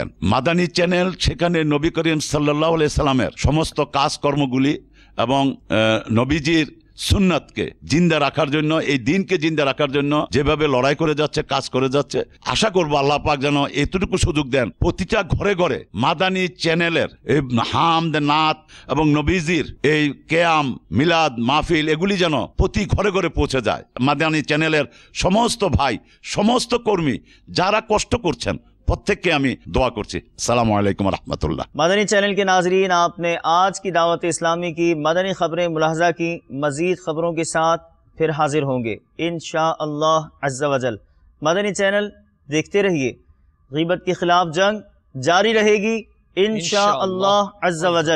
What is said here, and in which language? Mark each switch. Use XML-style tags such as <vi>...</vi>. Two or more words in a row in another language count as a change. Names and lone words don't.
<bn>মাদানী চ্যানেল সেখানে নবী করিম</bn> <ar>صلى الله عليه</ar> <bn>সাল্লামের সমস্ত কাজকর্মগুলি এবং নবীজির সুন্নাতকে জিন্দা রাখার জন্য, এই দিনকে জিন্দা রাখার জন্য যেভাবে লড়াই করে যাচ্ছে, কাজ করে যাচ্ছে, আশা করবো আল্লাহ পাক যেন এতটুকু সুযোগ দেন প্রতিটা ঘরে ঘরে মাদানী চ্যানেলের এই হামদ নাত এবং নবীজির এই কেয়াম মিলাদ মাহফিল এগুলি যেন প্রতি ঘরে ঘরে পৌঁছে যায়। মাদানী চ্যানেলের সমস্ত ভাই, সমস্ত কর্মী যারা কষ্ট করছেন প্রত্যেককে আমি দোয়া করছি।</bn> <ar>السلام عليكم رحمة الله.</ar> <ur>مدنی چینل کے ناظرین، آپ نے آج کی دعوت اسلامی کی مدنی خبریں ملاحظہ کی۔ مزید خبروں کے ساتھ پھر حاضر ہوں گے</ur> <ar>انشاءاللہ عز و جل۔</ar> <ur>مدنی چینل دیکھتے رہیے، غیبت کے خلاف جنگ جاری رہے گی</ur> <ar>انشاءاللہ عز و جل۔</ar>